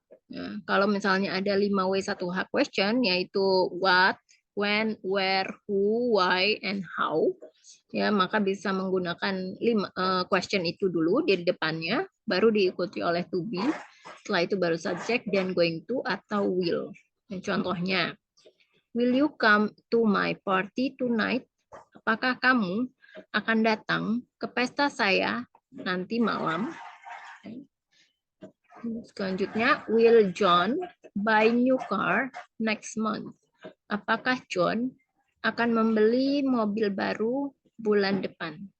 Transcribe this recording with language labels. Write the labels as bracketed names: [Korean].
[Indonesian] Ya, kalau misalnya ada 5W1H question yaitu what, when, where, who, why, and how, ya maka bisa menggunakan question itu dulu di depannya, baru diikuti oleh to be, setelah itu baru subject dan going to atau will. Dan contohnya, [English] will you come to my party tonight? [Indonesian] Apakah kamu akan datang ke pesta saya nanti malam? Selanjutnya, [English] will John buy new car next month? [Indonesian] Apakah John akan membeli mobil baru bulan depan?